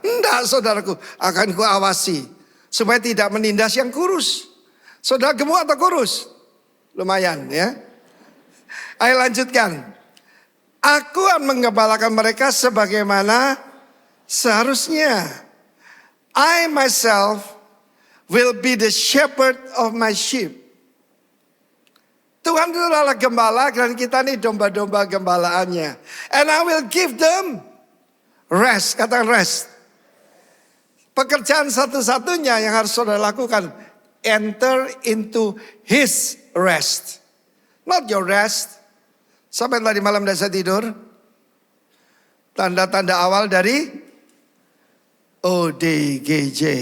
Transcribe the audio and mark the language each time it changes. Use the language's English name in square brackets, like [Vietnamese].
[Indonesian] Enggak, saudaraku, akan kuawasi supaya tidak menindas yang kurus. Saudara gemuk atau kurus? Lumayan, ya. Ayo lanjutkan. Aku akan menggembalakan mereka sebagaimana seharusnya. [English] I myself will be the shepherd of my sheep. [Indonesian] Tuhan itu adalah gembala dan kita ini domba-domba gembalaannya. [English] And I will give them rest. [Indonesian] Katakan rest. Pekerjaan satu-satunya yang harus saudara lakukan. [English] Enter into his rest. Not your rest. [Indonesian] Sampai tadi malam tidak saya tidur. Tanda-tanda awal dari ODGJ.